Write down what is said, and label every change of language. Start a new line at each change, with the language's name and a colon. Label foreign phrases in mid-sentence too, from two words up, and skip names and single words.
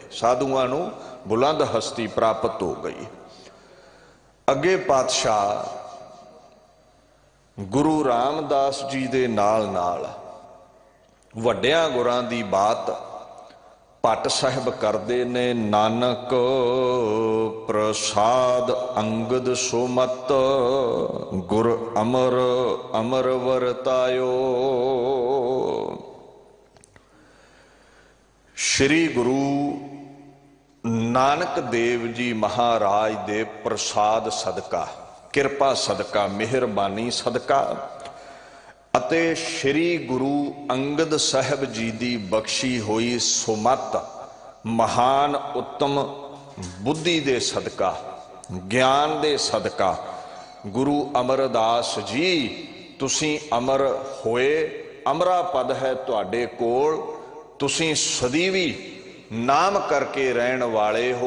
Punjabi: ਸਾਧੂਆਂ ਨੂੰ ਬੁਲੰਦ ਹਸਤੀ ਪ੍ਰਾਪਤ ਹੋ ਗਈ। ਅੱਗੇ ਪਾਤਸ਼ਾਹ ਗੁਰੂ ਰਾਮਦਾਸ ਜੀ ਦੇ ਨਾਲ ਨਾਲ ਵੱਡੀਆਂ ਗੁਰਾਂ ਦੀ ਬਾਤ ਭੱਟ ਸਾਹਿਬ ਕਰਤੇ ਨੇ। ਨਾਨਕ ਪ੍ਰਸਾਦਿ ਅੰਗਦ ਸੁਮਤਿ, ਗੁਰਿ ਅਮਰਿ ਅਮਰੁ ਵਰਤਾਇਓ। ਸ੍ਰੀ ਗੁਰੂ ਨਾਨਕ ਦੇਵ ਜੀ ਮਹਾਰਾਜ ਦੇ ਪ੍ਰਸਾਦ ਸਦਕਾ, ਕਿਰਪਾ ਸਦਕਾ, ਮਿਹਰਬਾਨੀ ਸਦਕਾ ਅਤੇ ਸ੍ਰੀ ਗੁਰੂ ਅੰਗਦ ਸਾਹਿਬ ਜੀ ਕੀ ਬਖ਼ਸ਼ੀ ਹੋਈ ਸੁਮਤ, ਮਹਾਨ ਉੱਤਮ ਬੁੱਧੀ ਦੇ ਸਦਕਾ, ਗਿਆਨ ਦੇ ਸਦਕਾ, ਗੁਰੂ ਅਮਰਦਾਸ ਜੀ ਤੁਸੀਂ ਅਮਰ ਹੋਏ, ਅਮਰਾ ਪਦ ਹੈ ਤੁਹਾਡੇ ਕੋਲ, ਤੁਸੀਂ ਸਦੀਵੀ ਨਾਮ ਕਰਕੇ ਰਹਿਣ ਵਾਲੇ ਹੋ।